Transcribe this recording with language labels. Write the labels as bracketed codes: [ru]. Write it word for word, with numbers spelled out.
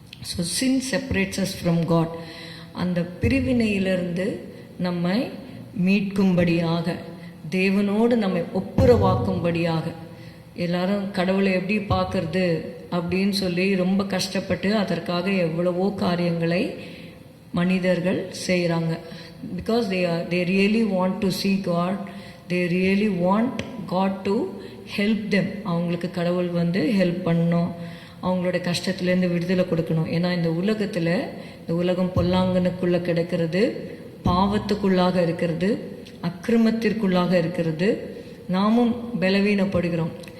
[en] So sin separates us from God. [ta] அந்த பிரிவினையிலிருந்து நம்மை மீட்கும்படியாக, தேவனோடு நம்மை ஒப்புரவாக்கும்படியாக. எல்லாரும் கடவுளை எப்படி பார்க்கறது அப்படின்னு சொல்லி ரொம்ப கஷ்டப்பட்டு அதற்காக எவ்வளவோ காரியங்களை மனிதர்கள் செய்கிறாங்க. [en] Because they are they really want to see God. They really want God to help them. [ta] அவங்களுக்கு கடவுள் வந்து ஹெல்ப் பண்ணணும், அவங்களோட கஷ்டத்துலேருந்து விடுதலை கொடுக்கணும். ஏன்னா இந்த உலகத்தில் இந்த உலகம் பொல்லாங்கனுக்குள்ளே கிடக்கிறது, பாவத்துக்குள்ளாக இருக்கிறது, அக்கிரமத்திற்குள்ளாக இருக்கிறது, நாமும் பலவீனப்படுகிறோம்.